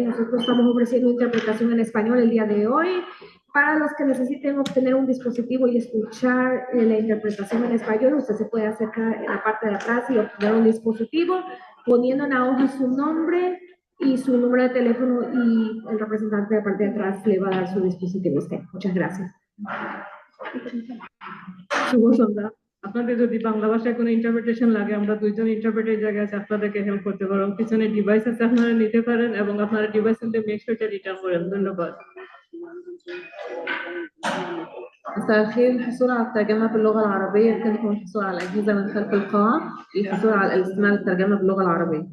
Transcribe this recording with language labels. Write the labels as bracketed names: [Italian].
[Spanish] Nosotros estamos ofreciendo interpretación en español el día de hoy. Para los que necesiten obtener un dispositivo y escuchar la interpretación en español, usted se puede acercar en la parte de atrás y obtener un dispositivo, poniendo en la hoja su nombre y su número de teléfono, y el representante de la parte de atrás le va a dar su dispositivo a usted. Muchas gracias. [Bangla] শুভ সন্ধ্যা। আপনাদের যদি বাংলা ভাষায় কোনো interpretation লাগে, আমরা দুইজন interpreter জায়গায় আছে, আপনাদেরকে হেল্প করতে পারবো। পিছনে ডিভাইস আছে, আপনারা নিতে পারেন এবং আপনারা ডিভাইস নিতে মেক শিওর এটা রিটার্ন করেন। ধন্যবাদ। [Arabic] مساء الخير. الحصول على الترجمة باللغة العربية يمكنكم الحصول على الأجهزة من خلف القاعة للحصول على الاستماع للترجمة باللغة العربية.